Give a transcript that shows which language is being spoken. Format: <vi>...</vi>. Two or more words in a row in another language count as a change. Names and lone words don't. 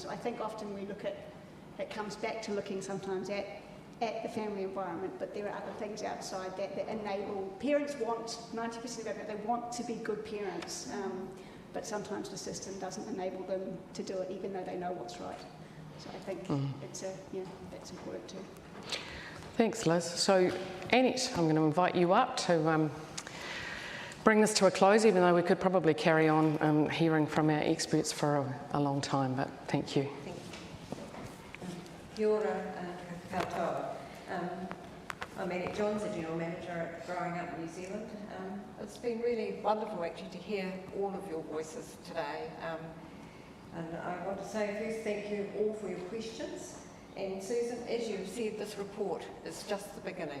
<en>So I think often we look at, it comes back to looking sometimes at the family environment, but there are other things outside that enable, parents want, 90% of it, they want to be good parents, but sometimes the system doesn't enable them to do it even though they know what's right. So I think that's important too. Thanks, Liz. So Annette, I'm going to invite you up to bring this to a close, even though we could probably carry on hearing from our experts for a long time, but thank you.</en> <mi>Kia ora, katoa.</mi> <en>I'm Annette Johns, the General Manager at Growing Up New Zealand. It's been really wonderful actually to hear all of your voices today. And I want to say first thank you all for your questions. And Susan, as you've said, this report is just the beginning.</en>